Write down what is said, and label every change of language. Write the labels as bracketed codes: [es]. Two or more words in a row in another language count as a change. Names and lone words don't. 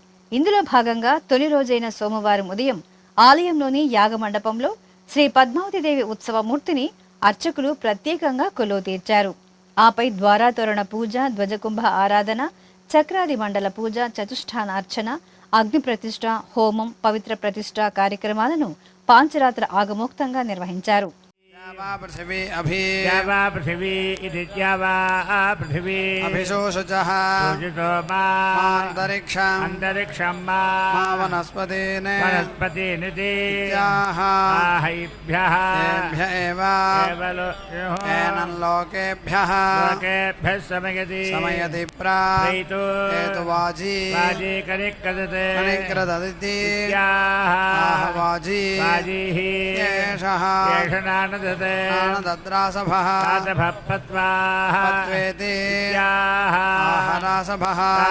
[te] ఇందులో భాగంగా తొలి రోజైన సోమవారం ఉదయం ఆలయంలోని యాగమండపంలో శ్రీ పద్మావతి దేవి ఉత్సవమూర్తిని అర్చకులు ప్రత్యేకంగా కొలువు తీర్చారు. ఆపై ద్వారాతోరణ పూజ, ధ్వజకుంభ ఆరాధన, చక్రాది మండల పూజ, చతుష్ఠాన అర్చన, అగ్ని ప్రతిష్ఠ, హోమం, పవిత్ర ప్రతిష్ఠ కార్యక్రమాలను పాంచరాత్ర ఆగమోక్తంగా నిర్వహించారు. [sa] पृथिवी पृथिवी इति पृथिवी अभिशोषुचः अन्तरिक्षं वनस्पतीनिति एनं लोकेभ्यः समयति प्रेतु वाजी कनिक्रददिति वाजी एषः आनदद्रासभः पत्वेति आहरासभः